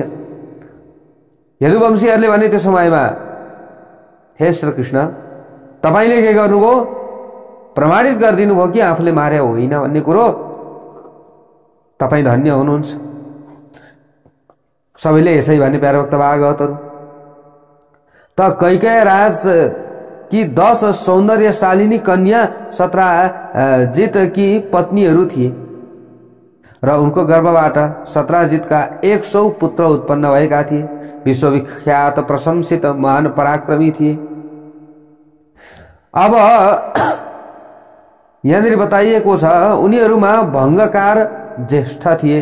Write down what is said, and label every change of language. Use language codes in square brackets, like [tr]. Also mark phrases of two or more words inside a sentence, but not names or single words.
[ne] यदुवंशीहरूले भने त्यो समयमा, हे श्रीकृष्ण, तपाईँले के गर्नुभयो? प्रमाणित गरिदिनु भयो कि आफूले मारे होइन भन्ने कुरो। तपाईँ धन्य हुनुहुन्छ। सबैले यसै भने प्यारे भक्त भागवतहरू। त कैकेयी राज कि 10 सौन्दर्यशालिनी कन्या सत्राजित की पत्नीहरू थिए र उनको गर्भबाट सत्राजितका 100 पुत्र उत्पन्न भएका थिए। विश्वविख्यात प्रशंसित महान पराक्रमी थिए। अब यहाँनिर बताइएको छ, उनीहरूमा भङ्गकार ज्येष्ठ थिए।